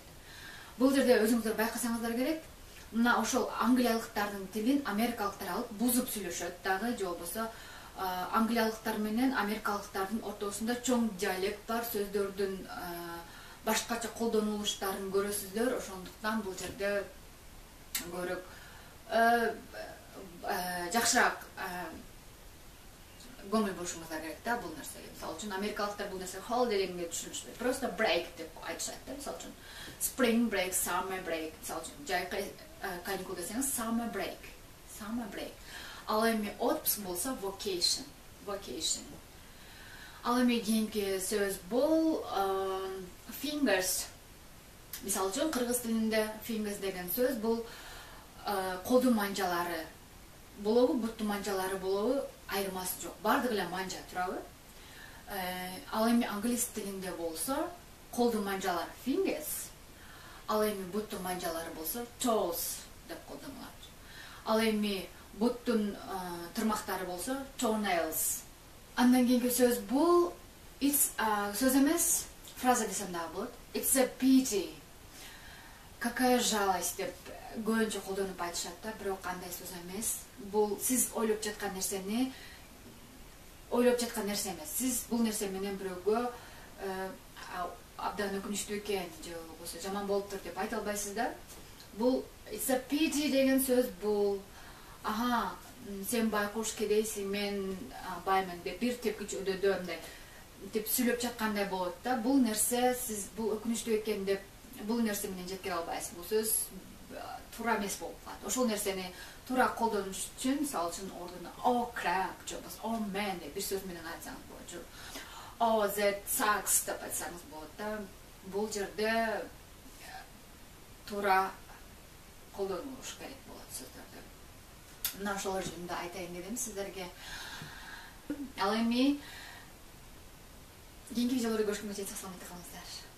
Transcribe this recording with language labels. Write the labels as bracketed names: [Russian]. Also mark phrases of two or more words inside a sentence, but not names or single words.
[Kyrgyz] Бул жерде өзүңүздөр байкасаңыздар керек, мына ошол англиялыктардын тилин америкалыктар алып бузуп сүйлөшөт дагы, же болбосо англиялыктар менен америкалыктардын ортосунда чоң диалект бар, сөздөрдүн башкача колдонулуштарын көрөсүздөр. Ошондуктан бул жерде көрөк жакшыраак көңүл бурушуңуздар керек да бул нерсеге. Мисалы үчүн америкалыктар бул нерсе holiday дегенге түшүнүшпөйт. Просто break деп айтышат да. Мисалы үчүн [English] spring break, summer break. [Kyrgyz] Мисалы үчүн жайкы каникул десеңиз [English] summer break. [Kyrgyz] Ал эми отпуск болсо vacation. Ал эми кийинки сөз бул fingers. Мисалы үчүн кыргыз тилинде fingers деген сөз бул колдун манжалары болобу, буттун манжалары болобу, айырмасы жок. Бардыгы эле манжа турабы? Ал эми англис тилинде болсо колдун манжалары fingers, ал эми буттун манжалары болсо toes деп колдонулат. Ал эми буттун тырмактары болсо toenails. Андан кийинки сөз бул сөз эмес, фраза десем дагы болот. [English] It's a pity. [Russian] Какая жалость [Kyrgyz] деп көбүнчө колдонуп айтышат да, бирок кандай сөз эмес. Бул сиз ойлоп жаткан нерсе эмес. Сиз бул нерсе менен бирөөгө абдан өкүнүчтүү экен же болбосо жаман болуптур деп айта албайсыз да. Бул [English] it's a pity [Kyrgyz] деген сөз бул сен байкуш кедейсиң, мен баймын деп бир тепкич өдөдө мындай деп сүйлөп жаткандай болот да. Бул нерсе сиз бул өкүнүчтүү экен деп бул нерсе менен жеткире албайсыз. Бул сөз туура эмес болуп калат. Ошол нерсени туура колдонуш үчүн, мисалы үчүн ордуна [English] oh crap [Kyrgyz] же болбосо [English] oh man [Kyrgyz] деп бир сөз менен айтсаңыз болот. Же [English] oh that sucks [Kyrgyz] деп айтсаңыз болот да. Бул жерде туура колдонуш керек болот сөздөрдү. Мына ошолор жөнүндө айтайын дедим сиздерге. Ал эми кийинки видеолорду көрүшкөнгө чейин саламатта калыңыздар.